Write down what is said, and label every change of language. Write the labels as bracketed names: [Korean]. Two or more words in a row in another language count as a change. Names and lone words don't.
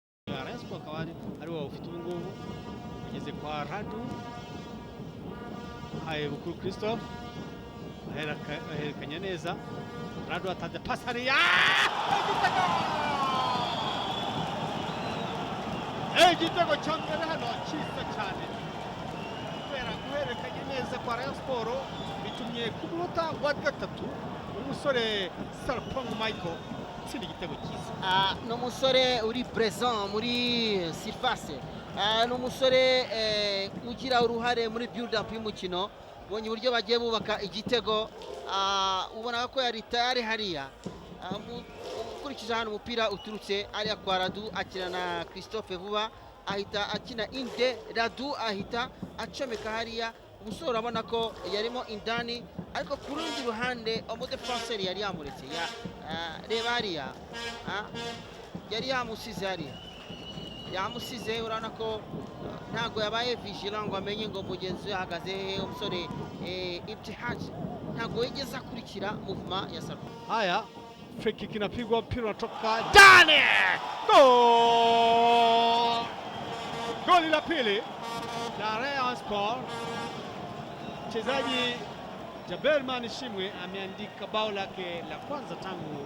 [Kinyarwanda] Rayon Sport akaba ari wowe ufite ubungubu ugeze kwa Radu haye Bukuru Christophe aherekanya neza Radu atanze pasi hariya igitego cya mbere hano cyiza cyane kubera guhererekanya neza kwa Rayon Sport bitumye ku munota wa gatatu umusore Sarpong Michael tsindi igitego cyiza. No musore uri present muri surface, no musore ugira uruhare muri [English] build up [Kinyarwanda] y'umukino. Bonye uburyo bagiye bubaka igitego, ubona ko yari tayari hariya ukurikije hano umupira uturutse ariya kwa Radu akina na Christophe vuba ahita akina inde Radu ahita acomeka hariya umusore urabona ko yarimo indani ariko ku rundi ruhande umudefenseur yari yamuretse reba hariya yari yamusize hariya yamusize urabona ko ntago yabaye vigilant ngo amenye ngo mugenzi we ahagaze umusore Ibtihaj ntago yigeze akurikira movement ya Sarko. [Swahili] Haya [English] free kick [Swahili] inapigwa mpira unatoka ndani goal goli la pili la Rayon Sport. Mchezaji Jabelman Shimwe ameandika bao lake la kwanza tangu